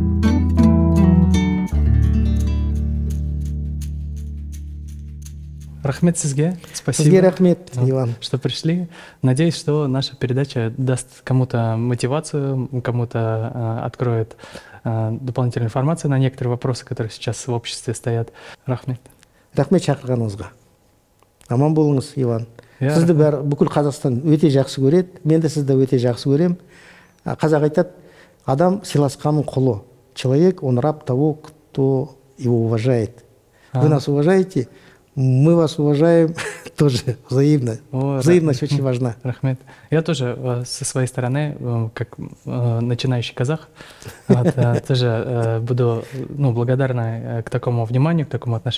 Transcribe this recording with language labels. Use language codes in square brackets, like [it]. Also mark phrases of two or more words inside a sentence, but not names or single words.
[kk] Рахмет сизге. Спасибо. Сизге рахмет, Иван. [ru] Что пришли. Надеюсь, что наша передача даст кому-то мотивацию, кому-то откроет дополнительную информацию на некоторые вопросы, которые сейчас в обществе стоят. [kk] Рахмет. Рахмет шақырғаныңызға. Аман болыңыз, Иван. Сізді бүкіл Қазақстан өте жақсы көреді. Мен де сізді өте жақсы көрем. Қазақ айтады, адам сыйласқанның құлы. [ru] Человек, он раб того, кто его уважает. Вы нас уважаете, мы вас уважаем тоже взаимно. Взаимность очень важна. [kk] Рахмет. [ru] Я тоже со своей стороны, как начинающий казах, тоже буду благодарна к такому вниманию, к такому отношению.